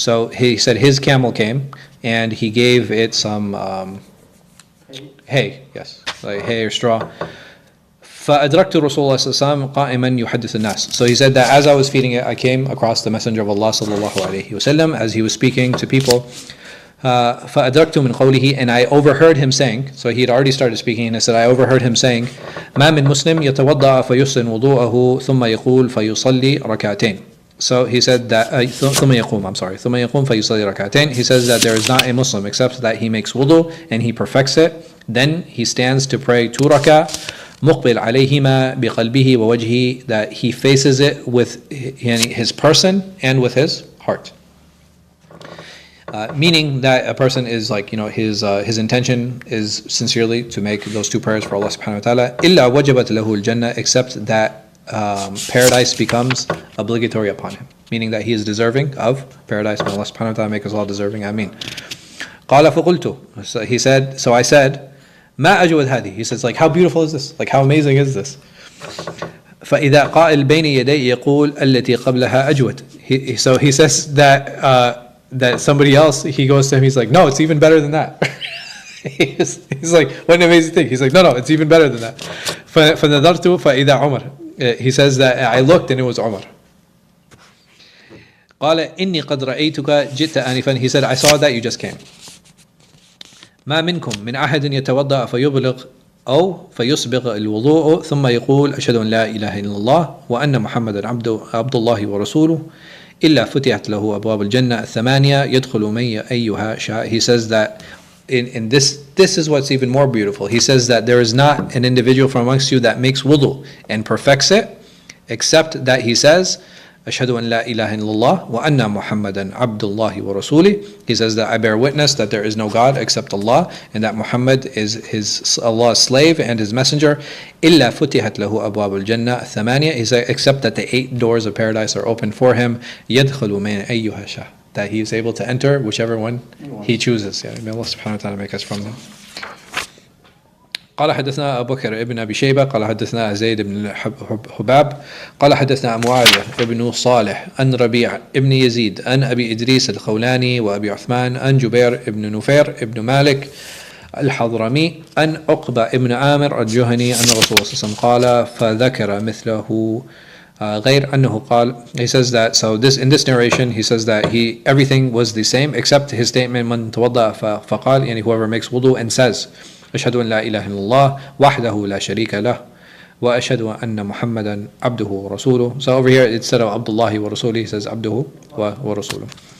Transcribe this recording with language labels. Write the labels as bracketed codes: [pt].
[en] So he said his camel came and he gave it some hay, yes, like hay or straw. [ar] فأدركت رسول الله صلى الله عليه وسلم قائما يحدث الناس. [en] So he said that as I was feeding it, I came across the Messenger of Allah صلى الله عليه وسلم as he was speaking to people. [ar] فأدركت من قوله, [en] and I overheard him saying, so he had already started speaking, and I said I overheard him saying, [ar] ما من مسلم يتوضأ فيحسن وضوءه ثم يقول فيصلي ركعتين. [en] So he said that [ar] ثم يقوم فيصلي ركعتين. [en] He says that there is not a Muslim except that he makes wudu and he perfects it. Then he stands to pray 2 rak'ah [ar] مقبل عليهما بقلبه ووجهه, [en] that he faces it with his person and with his heart. Meaning that a person is his intention is sincerely to make those 2 prayers for Allah subhanahu wa ta'ala. [ar] إلا وجبت له الجنة, [en] except that paradise becomes obligatory upon him, meaning that he is deserving of paradise. May Allah subhanahu wa ta'ala make us all deserving. Ameen. [ar] قال فقلت, [en] so he said, so I said, [ar] ما أجود هذه. [en] He says, how beautiful is this? How amazing is this? [ar] فإذا قائل بين يدي يقول التي قبلها أجود. [en] So he says that somebody else, he goes to him, he's like, no, it's even better than that. He's like, what an amazing thing. He's like, no, it's even better than that. [ar] فنظرت فإذا عمر. [en] He says that I looked and it was Umar. [ar] قال إني قد رأيتك جئت آنفا. [en] He said, I saw that you just came. [ar] ما منكم من أحد يتوضأ فيبلغ أو فيسبغ الوضوء ثم يقول أشهد أن لا إله إلا الله وأن محمدا عبد الله ورسوله إلا فتحت له أبواب الجنة 8 يدخل من أيها شاء. [en] He says that in this is what's even more beautiful. He says that there is not an individual from amongst you that makes wudu and perfects it, except that he says, [ar] أشهد أن لا إله إلا الله وأن محمدا عبد الله ورسوله. [en] He says that I bear witness that there is no God except Allah, and that Muhammad is Allah's slave and his messenger. [ar] إلا فتحت له أبواب الجنة 8. [en] He said, except that the 8 doors of paradise are open for him. [ar] يدخل من أيها شاء. [en] That he is able to enter whichever one he chooses. May Allah subhanahu wa ta'ala make us from them. [ar] قال حدثنا أبو بكر ابن أبي شيبة قال حدثنا زيد بن حباب قال حدثنا معاوية ابن صالح عن ربيع ابن يزيد عن أبي إدريس الخولاني وأبي عثمان عن جبير ابن نفير ابن مالك الحضرمي عن عقبة ابن عامر الجهني أن الرسول صلى الله عليه وسلم قال فذكر مثله غير أنه قال. [en] He says that, so in this narration he says that everything was the same except his statement [ar] من توضأ فقال, يعني [en] whoever makes wudu and says [ar] أشهد أن لا إله إلا الله وحده لا شريك له وأشهد أن محمدا عبده ورسوله. [en] So over here instead of Abdullah wa Rasuli he says [ar] عبده ورسوله.